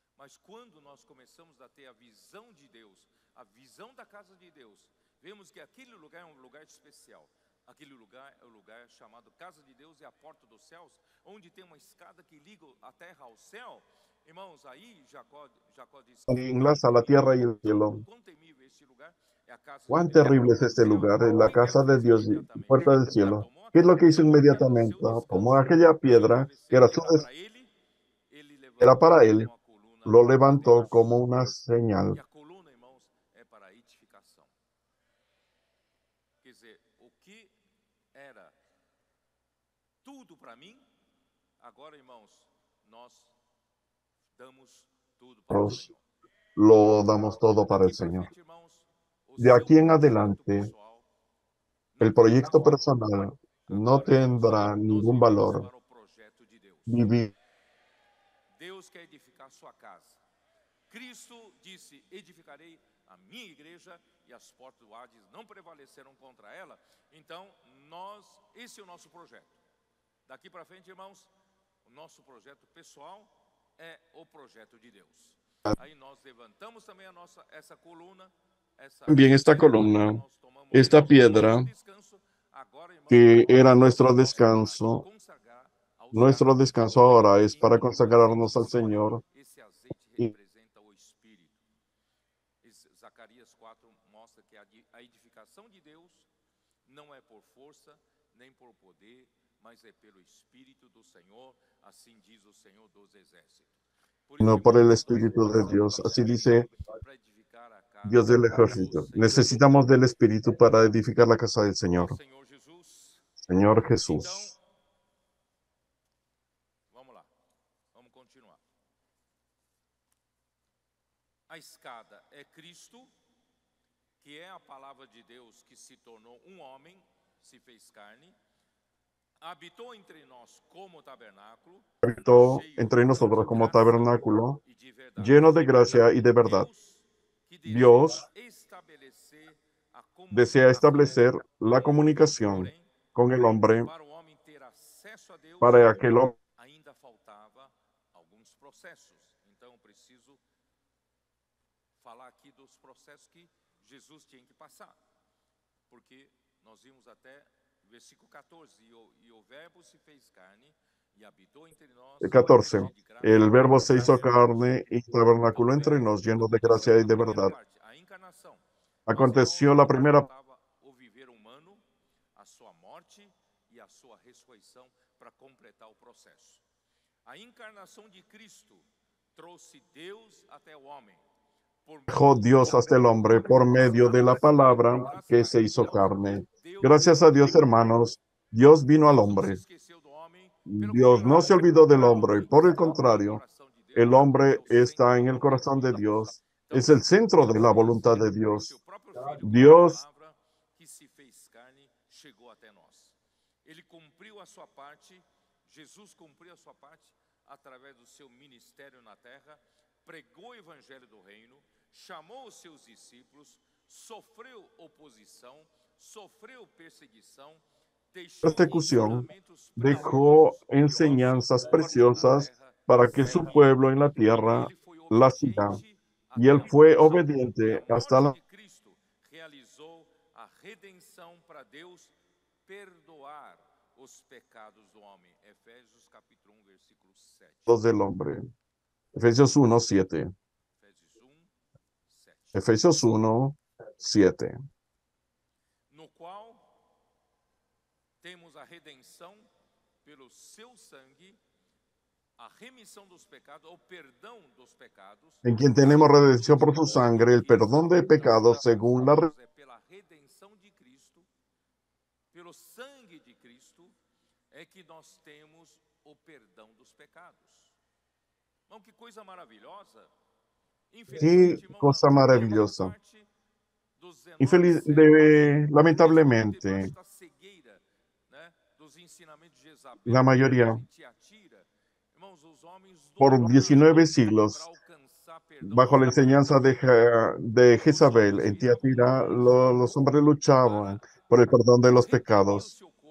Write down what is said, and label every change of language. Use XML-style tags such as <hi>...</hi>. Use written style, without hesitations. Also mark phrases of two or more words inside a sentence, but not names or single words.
<pt>Mas quando nós começamos a ter a visão de Deus, a visão da casa de Deus, vemos que aquele lugar é um lugar especial. Aquele lugar é o lugar chamado casa de Deus, é a porta dos céus, onde tem uma escada que liga a terra ao céu. Irmãos, aí Jacó diz que</pt> <es>enlaza la tierra y el cielo.</es> <pt>quão temível este lugar é a casa de</pt> <es>Cuán</es> <pt>Deus.</pt> <es>terrible es este lugar, es la</es> <pt>O que casa de Deus fez</pt> <es>Dios y</es> <pt>imediatamente?</pt> <es>puerta del cielo.</es> <pt>Tomou</pt> <es>¿Qué es lo</es> <pt>aquela</pt> <es>que hizo</es> <pt>pedra, que era o</pt> <es>inmediatamente?</es> <pt>seu descanso,</pt> <es>Tomó aquella</es> <pt>e o</pt> <es>piedra, que era,</es> <pt>travesseiro que era para ele</pt> <es>era para</es> <pt>levantou</pt> <es>él,</es> <pt>como a coluna</pt> <es>lo</es> <pt>para</pt> <es>levantó</es> <pt>Deus.</pt> <es>como una</es> <pt>E</pt> <es>señal.</es> <pt>a coluna, irmãos, é para a edificação. Quer dizer, o que era tudo para mim, agora, irmãos, nós damos tudo para o</pt> <es>Nosotros</es> <pt>Senhor.</pt> <es>lo damos todo para el</es> <pt>Daqui para</pt> <es>Señor.</es> <pt>frente, irmãos, o</pt> <es>De</es> <pt>seu</pt> <es>aquí en</es> <pt>projeto</pt> <es>adelante,</es> <pt>pessoal não</pt> <es>el</es> <pt>tem mais</pt> <es>proyecto</es> <pt>valor.</pt> <es>personal no</es> <pt>Agora, irmãos,</pt> <es>tendrá</es> <pt>nós</pt> <es>ningún</es> <pt>vivemos</pt> <es>valor.</es> <pt>para o projeto de Deus.</pt> <es>Vivir</es> <pt>Deus quer edificar sua casa. Cristo disse: edificarei a minha igreja e as portas do Hades não prevalecerão contra ela. Então, esse é o nosso projeto. Daqui para frente, irmãos, o nosso projeto pessoal é o projeto de Deus. Aí nós levantamos também essa coluna,</pt> <es>también esta columna, esta piedra que era nuestro descanso. Nuestro descanso ahora es para consagrarnos al Señor.</es> <pt>Esse azeite representa o Espírito. Zacarias 4 mostra que a edificação de Deus não é por força, nem por poder, mas é pelo Espírito do Senhor, assim diz o Senhor dos Exércitos.</pt> <es>No por el Espíritu de Dios. Así dice</es> <pt>Para edificar a casa</pt> <es>Dios del ejército. Necesitamos del Espíritu para edificar la casa del</es> <pt>do</pt> <es>Señor.</es> <pt>Senhor Jesus.</pt> <es>Señor</es> <pt>Então,</pt> <es>Jesús.</es> <pt>vamos lá, vamos continuar. A escada é Cristo, que é a palavra de Deus que se tornou um homem, se fez carne, habitou entre nós como tabernáculo,</pt> <es>Habitó</es> <pt>cheio</pt> <es>entre nosotros</es> <pt>de</pt> <es>como</es> <pt>graça</pt> <es>tabernáculo,</es> <pt>e de verdade.</pt> <es>lleno de gracia y de verdad.</es> <pt>Deus, que</pt> <es>Dios desea establecer la comunicación</es> <pt>porém,</pt> <es>con el hombre</es> <pt>para o homem ter acesso a Deus,</pt> <es>para que el hombre</es> <pt>ainda faltava alguns processos. Então, eu preciso falar aqui dos processos que Jesus tinha que passar. Porque nós vimos até versículo 14, e o verbo se fez carne</pt> <es>y habitó</es> <pt>entre nós.</pt> <es>14. El verbo se hizo carne y tabernaculó entre nos, lleno de gracia y de verdad. Aconteció la primera</es> <pt>o viver humano, a sua morte e a sua ressurreição para completar o processo. A encarnação de Cristo trouxe Deus até o homem.</pt> <es>dejó Dios hasta el hombre por medio de la palabra que se hizo carne. Gracias a Dios, hermanos, Dios vino al hombre. Dios no se olvidó del hombre, por el contrario, el hombre está en el corazón de Dios, es el centro de la voluntad de Dios. Dios</es> <pt>que se fez carne chegou até nós. Ele cumpriu a sua parte, Jesus cumpriu a sua parte através do seu ministério na terra, pregou o evangelho do reino, chamou os seus discípulos, sofreu oposição, sofreu perseguição,</pt> <es>persecución, dejó enseñanzas preciosas para que su pueblo en la tierra la siga. Y él fue obediente hasta la</es> <pt>Cristo realizou a redenção para Deus perdoar os pecados do homem. Efésios capítulo 1, versículo 7.</pt> <es>del hombre. Efesios 1, 7. Efesios 1, 7.</es> <pt>No qual temos a redenção pelo seu sangue, a remissão dos pecados, o perdão dos pecados.</pt> <es>En quien tenemos redención por su sangre, el perdón de pecados según la</es> <pt>Pela redenção de Cristo, pelo sangue de Cristo, é que nós temos o perdão dos pecados. Irmão, que coisa maravilhosa.</pt> <es>Qué cosa maravillosa. Lamentablemente, la mayoría, por 19 siglos, bajo la enseñanza de Jezabel en Tiatira, los hombres luchaban por el perdón de los pecados.</es>